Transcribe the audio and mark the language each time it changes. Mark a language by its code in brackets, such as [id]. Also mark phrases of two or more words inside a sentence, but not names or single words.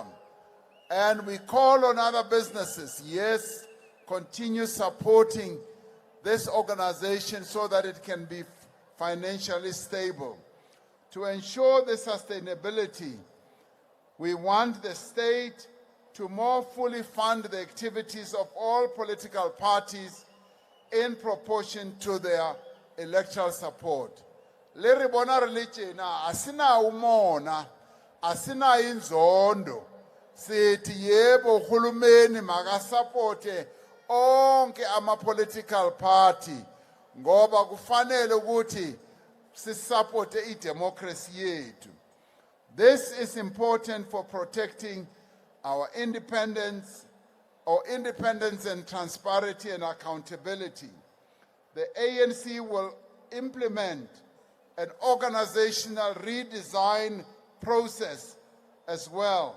[en] And we call on other businesses, yes, continue supporting this organization so that it can be financially stable. To ensure the sustainability, we want the state to more fully fund the activities of all political parties in proportion to their electoral support. [st] Le re bona re le tjena, [zu] asina umona, asina inzondo, sithi yebo uhulumeni makasapote onke ama- [en] political party, [zu] ngoba kufanele ukuthi sisupporte idemocracy yethu. [en] This is important for protecting our independence and transparency and accountability. The ANC will implement an organizational redesign process as well.